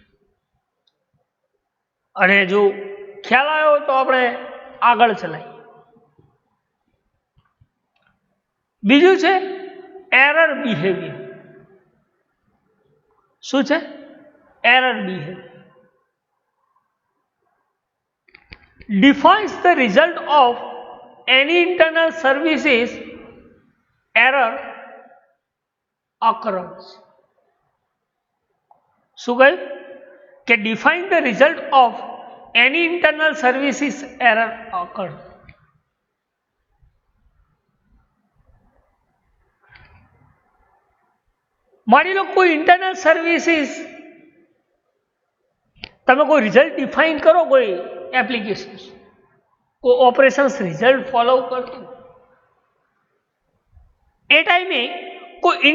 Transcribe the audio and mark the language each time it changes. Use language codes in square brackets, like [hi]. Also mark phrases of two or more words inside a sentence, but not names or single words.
[gu] અને જો ખ્યાલ આવ્યો તો આપણે આગળ ચલાવીએ. બીજું છે [en] error behavior. [gu] શું છે? [en] error behavior defines the result of any internal services error occurrence. [gu] શું કહ્યું? [en] કે define the result of any internal services error occurrence. [gu] માની લો કોઈ [en] internal services [gu] તમે કોઈ [en] result define [gu] કરો, કોઈ એપ્લિકેશન કોઈ [en] operations result follow [gu] કરતું, એ ટાઈમે કોઈ